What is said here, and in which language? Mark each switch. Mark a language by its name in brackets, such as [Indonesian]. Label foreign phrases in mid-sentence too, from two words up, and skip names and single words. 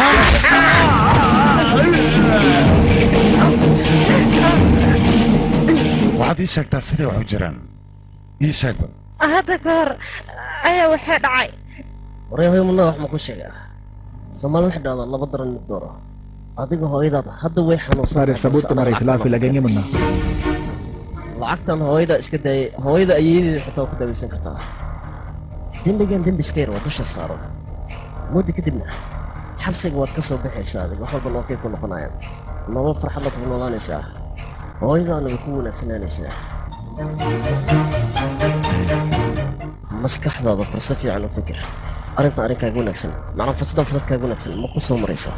[Somali] waxaad ii sheegtaa siday wax u jiraan ii sheegba hadda ka hor ayaa waxay dhacay waryahay muna wax ma ku sheegaa soomaali wax dhahda laba daran mid dooro adiga hooyadaad hadda way [Hindi] सारे सबूत तुम्हारे खिलाफ ही लगेंगे मुन्ना [Somali] lacagtan hooyada iska daayay hooyada ayeedeeda xitaa ku dawaysan kartaa dembigan dembi iska yar waa dusha saaro muddo kadibna xabsiga waad ka soo baxaysaa adiga wax walba nookay ku noqonayaan nolol farxad la ku noolaanaysaa hooyadaana way ku wanaagsanaanaysaa maskaxdaada fursad fiican u fikir arrintan arrinkaaga wanaagsan macnaa fursaddan fursadkaaga wanaagsan ma ku soo marayso